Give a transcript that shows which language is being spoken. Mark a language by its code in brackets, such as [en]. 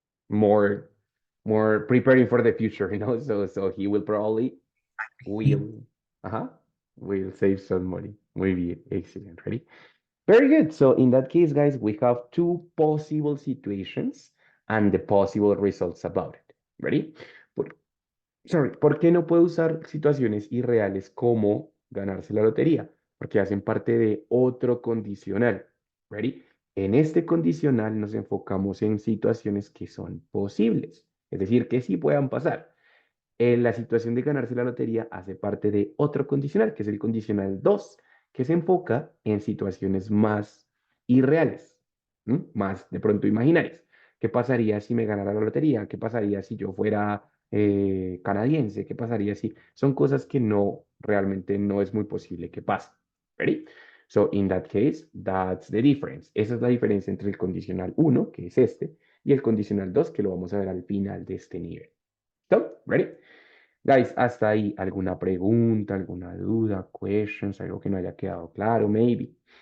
[en] More, more preparing for the future, you know. So he will probably will, will save some money. [es] Muy bien, [en] excellent. Ready? Very good. So in that case, guys, we have two possible situations and the possible results about it. Ready? [es] Por- Sorry, ¿por qué no puedo usar situaciones irreales como ganarse la lotería? Porque hacen parte de otro condicional. Ready? En este condicional nos enfocamos en situaciones que son posibles, es decir, que sí puedan pasar. La situación de ganarse la lotería hace parte de otro condicional, que es el condicional 2, que se enfoca en situaciones más irreales, más de pronto imaginarias. ¿Qué pasaría si me ganara la lotería? ¿Qué pasaría si yo fuera canadiense? ¿Qué pasaría si son cosas que no realmente no es muy posible que pasen? ¿Ready? [en] So, in that case, that's the difference. [es] Esa es la diferencia entre el condicional 1, que es este, y el condicional 2, que lo vamos a ver al final de este nivel. ¿Listo? ¿Ready? Guys, hasta ahí, ¿alguna pregunta, alguna duda, questions, algo que no haya quedado claro, maybe?